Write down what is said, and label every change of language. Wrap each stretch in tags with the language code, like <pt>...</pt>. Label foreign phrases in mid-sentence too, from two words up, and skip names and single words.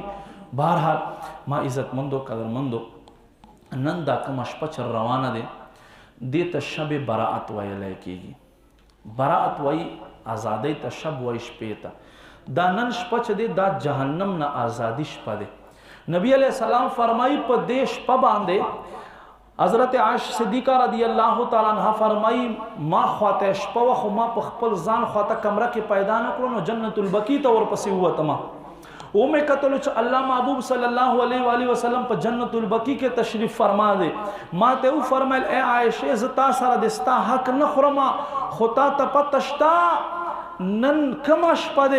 <ps>بهرحال ما عزتمندو قدرمندو، نن دا کومه شپه چې روانه دی دې ته شب براعت ویلی کېږي. براعت وایي ازادۍ ته، شب وایي شپې ته. دا نن شپه چې دی دا جهنم نه ازادي شپه دی. نبی</ps> <ar>علیہ السلام</ar> <ps>فرمایي په دې شپه باندې حضرت عائشہ صدیقہ</ps> <ar>رضی اللہ تعالی عنہ</ar> <ps>فرمائی ما خواته شپه و خو ما په خپل ځان خواته کمره کې پیدا نه کړو نو جنت البقیع ته ورپسې ووتم. او مې کتلو چې الله محبوب</ps> <ar>صلی الله علیه و آله وسلم</ar> <ps>په جنت البقیع کې تشریف فرما دی. ما ته و فرمایل ای عائشہ زه تا سره د ستا حق نه خورم، خو تا ته پته شته نن کومه شپه دی؟</ps>